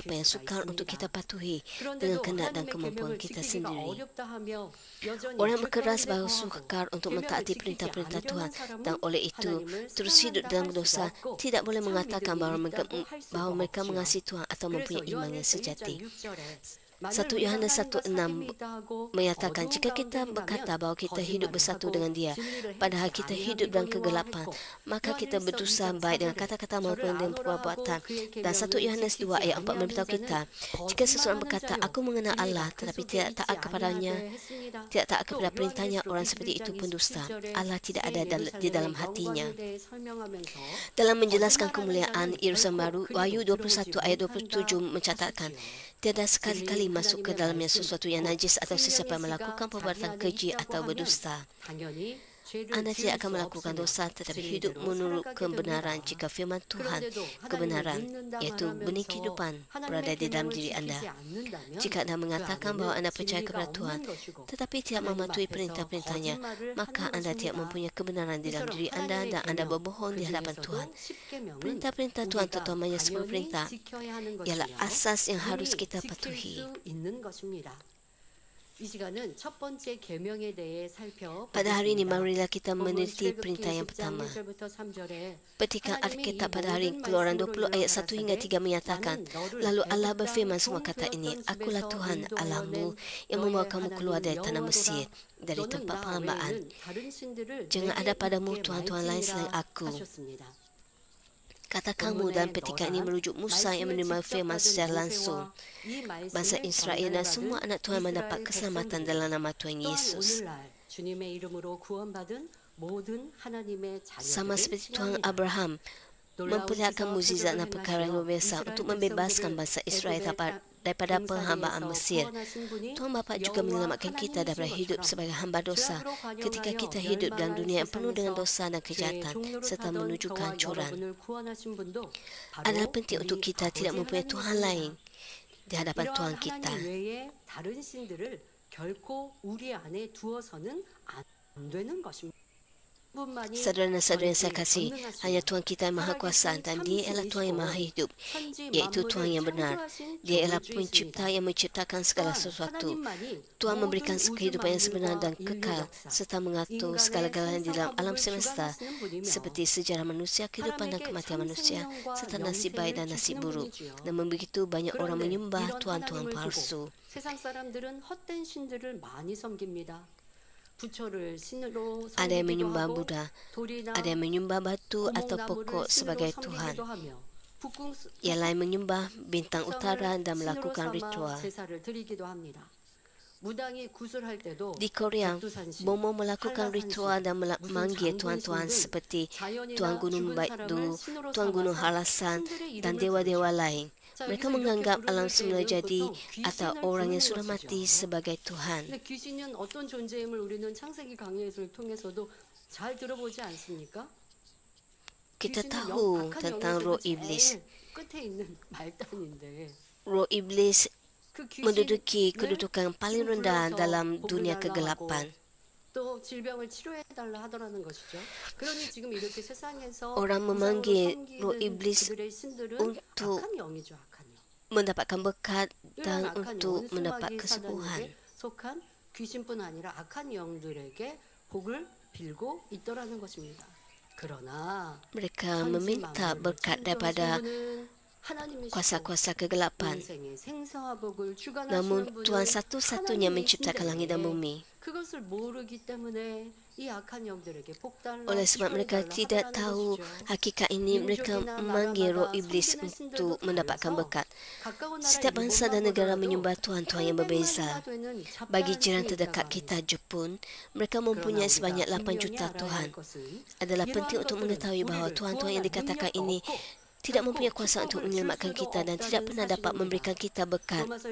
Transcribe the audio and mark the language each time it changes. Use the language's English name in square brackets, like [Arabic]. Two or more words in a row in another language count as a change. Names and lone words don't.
[Korean] 지킬 [Malay] yang [Korean] 수가 [Malay] sukar untuk [Korean] 있습니다. [Malay] kita patuhi dengan [Korean] 그런데도 [Malay] kehendak dan [Korean] 하나님의 [Malay] kemampuan [Korean] 계명을 [Malay] kita [Korean] 지키기가 [Malay] sendiri. [Korean] 어렵다 하며 여전히 [Malay] Orang yang berkeras [Korean] 불가운데 [Malay] bahawa [Korean] 거하고 [Malay] sukar untuk [Korean] 계명을 [Malay] mentaati [Korean] 지키지 [Malay] perintah-perintah Tuhan [Korean] 않으려는 [Malay] dan [Korean] 사람은 [Malay] oleh itu [Korean] 하나님을 [Malay] terus hidup [Korean] 사랑한다 [Malay] dalam [Korean] 할 [Malay] dosa, [Korean] 수가 없고 [Malay] tidak boleh [Korean] 참 [Malay] mengatakan [Korean] 믿음이 [Malay] bahawa mereka, [Korean] 있다고 할 수가 [Malay] bahawa mereka [Korean] 없지요. [Malay] mengasihi Tuhan atau [Korean] 그래서 [Malay] mempunyai iman yang [Korean] 요한일서 1장 [Malay] sejati. [Korean] 6절에 만일 [Malay] 1 [Korean] 우리가 [Malay] Yohanes [Korean] 하나님과 [Malay] 1:6 [Korean] 사귐이 있다 하고 [Malay] menyatakan [Korean] 어두운 [Malay] jika [Korean] 가운데 [Malay] kita berkata [Korean] 행하면 [Malay] bahawa kita hidup [Korean] 거짓말을 [Malay] bersatu [Korean] 하고 [Malay] dengan Dia, [Korean] 진리를 [Malay] padahal [Korean] 행치 [Malay] kita [Korean] 아니함이거니와 [Malay] hidup dalam kegelapan, [Korean] 했고 [Malay] maka kita [Korean] 요한일서 [Malay] berdosa [Korean] 2장 [Malay] baik dengan [Korean] 4절에 [Malay] kata-kata [Korean] 저를 [Malay] maupun dengan [Korean] 아노라 하고 [Malay] perbuatan. [Korean] 그의 [Malay] Dan 1 [Korean] 계명을 [Malay] Yohanes 2 [Korean] 지키지 [Malay] ayat 4 [Korean] 아니하는 [Malay] memberitahu [Korean] 자는 [Malay] kita, jika seseorang berkata, [Korean] 거짓말하는 [Malay] aku mengenal [Korean] 자요 [Malay] Allah [Korean] 우리가 그 [Malay] tetapi [Korean] 속에 [Malay] tidak [Korean] 있지 [Malay] taat kepadanya, [Korean] 아니하되 했습니다. [Malay] tidak taat [Korean] 또 [Malay] kepada perintahnya, [Korean] 요한일서 [Malay] orang seperti itu [Korean] 21장 [Malay] pendusta. [Korean] 27절에 [Malay] Allah tidak ada [Korean] 새 [Malay] di dalam [Korean] 예루살렘의 [Malay] hatinya. [Korean] 영광에 대해 설명하면서 [Malay] Dalam menjelaskan [Korean] 거짓말하는 [Malay] kemuliaan [Korean] 자는 [Malay] Yerusalem [Korean] 결코 [Malay] baru, [Korean] 그리로 [Malay] Wahyu [Korean] 들어오지 [Malay] 21 ayat [Korean] 못한다 [Malay] 27 mencatatkan, [Korean] 하셨지요. [Malay] tiada sekali-kali [Korean] 진리 [Malay] masuk ke [Korean] 하나님의 [Malay] dalamnya [Korean] 말씀 [Malay] sesuatu yang [Korean] 듣고 [Malay] najis atau sesiapa yang [Korean] 생명의 [Malay] melakukan [Korean] 씨가 [Malay] perbuatan [Korean] 자기 안에 [Malay] keji [Korean] 있다고 [Malay] atau [Korean] 하면 [Malay] berdusta. [Korean] 당연히 죄를 [Malay] Anda [Korean] 지을 [Malay] tidak [Korean] 수 [Malay] akan melakukan [Korean] 없으며 [Malay] dosa tetapi hidup [Korean] 진리대로 [Malay] menurut [Korean] 살아가게 [Malay] kebenaran [Korean] 됩니다. [Malay] jika firman Tuhan, [Korean] 그런데도 하나님을 [Malay] kebenaran, [Korean] 믿는다 [Malay] iaitu benih [Korean] 말하면서 [Malay] kehidupan berada [Korean] 하나님의 [Malay] di dalam [Korean] 계명을 [Malay] diri anda. [Korean] 지키지 않는다면 [Malay] Jika anda [Korean] 그 [Malay] mengatakan bahawa [Korean] 안에는 [Malay] anda percaya [Korean] 진리가 [Malay] kepada Tuhan, [Korean] 없는 것이고 [Malay] tetapi tidak [Korean] 하나님 [Malay] mematuhi [Korean] 앞에서 [Malay] perintah-perintahnya, [Korean] 거짓말을 [Malay] maka [Korean] 하는 [Malay] anda tidak [Korean] 것입니다. [Malay] mempunyai kebenaran di dalam [Korean] 이처럼 [Malay] diri anda [Korean] 하나님의 [Malay] dan anda [Korean] 계명, [Malay] berbohong di hadapan Tuhan. [Korean] 그중에서도 10계명은 [Malay] Perintah-perintah Tuhan [Korean] 우리가 [Malay] terutamanya 10 [Korean] 당연히 [Malay] perintah [Korean] 지켜야 하는 [Malay] ialah [Korean] 것이며 [Malay] asas yang harus [Korean] 능히 [Malay] kita [Korean] 지킬 [Malay] patuhi. [Korean] 수 있는 것입니다. 이 시간은 첫 번째 계명에 대해 [Malay] Pada hari ini [Korean] 살펴보겠습니다. [Malay] marilah kita [Korean] 본문 [Malay] meneliti [Korean] 출애굽기 [Malay] perintah yang [Korean] 20장 [Malay] pertama. [Korean] 1절부터 3절에 [Malay] Petikan [Korean] 하나님이 [Malay] Alkitab [Korean] 이 [Malay] pada hari [Korean] 모든 [Malay] Keluaran [Korean] 말씀으로 [Malay] 20 ayat 1 hingga 3 menyatakan, [Korean] 나는 너를 [Malay] lalu Allah [Korean] 애굽 [Malay] berfirman [Korean] 땅 [Malay] semua kata ini, [Korean] 종되었던 [Malay] akulah [Korean] 집에서 [Malay] Tuhan [Korean] 인도하여 [Malay] Allahmu [Korean] 낸 [Malay] yang membawa [Korean] 너의 [Malay] kamu keluar dari [Korean] 하나님 [Malay] tanah Mesir, [Korean] 여호와로다. [Malay] dari [Korean] 너는 [Malay] tempat [Korean] 나 [Malay] perhambaan. [Korean] 외에는 다른 신들을 [Malay] Jangan [Korean] 내게 [Malay] ada padamu [Korean] 있게 [Malay] tuhan-tuhan lain selain [Korean] 말지니라 [Malay] aku. [Korean] 하셨습니다. [Malay] Kata-kamu dan petikan ini merujuk Musa yang menerima firman secara langsung. Bangsa Israel dan semua anak Tuhan mendapat keselamatan dalam nama Tuhan [Korean] 또한 [Malay] Yesus. [Korean] 오늘날 주님의 이름으로 구원받은 모든 하나님의 [Malay] Sama [Korean] 자녀들을 [Malay] seperti Tuhan [Korean] 칭합니다. [Malay] Abraham memperlihatkan mukjizat dan perkara yang luar biasa untuk membebaskan bangsa Israel daripada perhambaan Mesir. Tuhan Bapa juga menyelamatkan kita daripada hidup sebagai hamba dosa ketika kita hidup dalam dunia yang penuh dengan dosa dan kejahatan serta menuju kehancuran. Adalah penting untuk kita tidak mempunyai Tuhan lain di hadapan Tuhan kita. [Korean] 외에 다른 신들을 결코 우리 안에 두어서는 안 되는 것입니다. 그분만이 [Malay] Saudara dan saudara yang saya [Korean] 저에게 [Malay] kasih, [Korean] 전능하시며 [Malay] hanya Tuhan kita yang Maha Kuasa dan Dia ialah Tuhan yang Maha Hidup, [Korean] 천지 [Malay] iaitu Tuhan [Korean] 만물을 [Malay] yang benar. [Korean] 창조하신 [Malay] Dia ialah [Korean] 창조주이십니다. [Malay] pencipta yang menciptakan segala [Korean] 또한 [Malay] sesuatu. [Korean] 하나님만이 [Malay] Tuhan [Korean] 모든 [Malay] memberikan [Korean] 우주 [Malay] kehidupan yang sebenar dan [Korean] 만물과 인류 [Malay] kekal [Korean] 역사, [Malay] serta mengatur [Korean] 인간의 [Malay] segala-galanya di dalam alam [Korean] 생사화복을 [Malay] semesta [Korean] 주관하시는 분이며 [Malay] seperti sejarah manusia, kehidupan dan [Korean] 사람에게 [Malay] kematian manusia [Korean] 참생명과 [Malay] serta nasib baik dan [Korean] 영생을 [Malay] nasib [Korean] 주시는 [Malay] buruk. [Korean] 분이지요. [Malay] Dan begitu banyak orang [Korean] 그런데 [Malay] menyembah [Korean] 이런 [Malay] tuhan-tuhan [Korean] 하나님을 [Malay] palsu. [Korean] 두고 세상 사람들은 헛된 신들을 많이 섬깁니다. 부처를 신으로 [Malay] Ada yang [Korean] 섬기기도 [Malay] menyembah [Korean] 하고 [Malay] Buddha, [Korean] 돌이나 [Malay] ada yang menyembah batu atau [Korean] 고목나무를 [Malay] pokok [Korean] 신으로 [Malay] sebagai Tuhan. [Korean] 섬기기도 하며 북궁 [Malay] Yang lain menyembah bintang utara dan [Korean] 신으로 [Malay] melakukan [Korean] 삼아 [Malay] ritual. [Korean] 제사를 드리기도 합니다. 무당이 구슬할 때도 [Malay] Di Korea, [Korean] 백두산신, [Malay] Bomo melakukan [Korean] 한라산신, [Malay] ritual dan [Korean] 무슨 [Malay] memanggil [Korean] 장군신 [Malay] tuan-tuan [Korean] 등 [Malay] seperti [Korean] 자연이나 [Malay] Tuan Gunung [Korean] 죽은 [Malay] Baikdu, [Korean] 사람을 신으로 [Malay] Tuan Gunung [Korean] 삼아서 [Malay] Halasan [Korean] 신들의 [Malay] dan [Korean] 이름을 [Malay] dewa-dewa [Korean] 부르죠. [Malay] lain. [Korean] 자, [Malay] Mereka [Korean] 여기서 이렇게 [Malay] menganggap [Korean] 부를 [Malay] alam semula [Korean] 때는 [Malay] jadi [Korean] 보통 [Malay] atau [Korean] 귀신을 [Malay] orang yang [Korean] 부르는 [Malay] sudah mati [Korean] 것이죠. [Malay] sebagai Tuhan. [Korean] 근데 귀신은 어떤 존재임을 우리는 창세기 강의를 통해서도 잘 들어보지 않습니까? [Malay] Kita [Korean] 귀신은 [Malay] tahu [Korean] 악한 [Malay] tentang [Korean] 영역에서 [Malay] roh [Korean] 제일 [Malay] iblis. [Korean] 끝에 있는 말단인데 [Malay] Roh iblis [Korean] 그 [Malay] menduduki [Korean] 귀신을 [Malay] kedudukan paling [Korean] 지금 [Malay] rendah [Korean] 불러서 [Malay] dalam [Korean] 복을 [Malay] dunia [Korean] 달라 [Malay] kegelapan. [Korean] 하고 또 질병을 치료해 달라 하더라는 것이죠. 그러니 지금 이렇게 세상에서 [Malay] Orang [Korean] 우상으로 [Malay] memanggil [Korean] 섬기는 [Malay] roh iblis [Korean] 그들의 신들은 [Malay] untuk [Korean] 악한 영이죠, 악한 영. [Malay] mendapatkan berkat [Korean] 이런 [Malay] dan [Korean] 악한 [Malay] untuk [Korean] 영은 [Malay] mendapat [Korean] 수마귀 [Malay] kesembuhan. [Korean] 사단에게 속한 귀신뿐 아니라 악한 영들에게 복을 빌고 있더라는 것입니다. 그러나 [Malay] Mereka [Korean] 천지 [Malay] meminta [Korean] 만물을 [Malay] berkat daripada [Korean] 창조하신 분은 하나님이시고 [Malay] kuasa-kuasa kegelapan. [Korean] 인생의 생사화복을 [Malay] Namun [Korean] 주관하시는 [Malay] Tuhan [Korean] 분은 [Malay] satu-satunya menciptakan langit dan [Korean] 하나님이신데 [Malay] bumi. [Korean] 그것을 모르기 때문에 이 악한 영들에게 복달라 [Malay] Oleh sebab mereka tidak tahu hakikat ini, mereka memanggil roh iblis untuk mendapatkan berkat. Setiap bangsa dan negara menyembah Tuhan-Tuhan yang berbeza. Bagi jiran terdekat kita, Jepun, mereka mempunyai sebanyak 8 juta Tuhan. Adalah penting untuk mengetahui bahawa Tuhan-Tuhan yang dikatakan ini tidak mempunyai kuasa untuk menyelamatkan kita dan tidak pernah dapat memberikan kita berkat.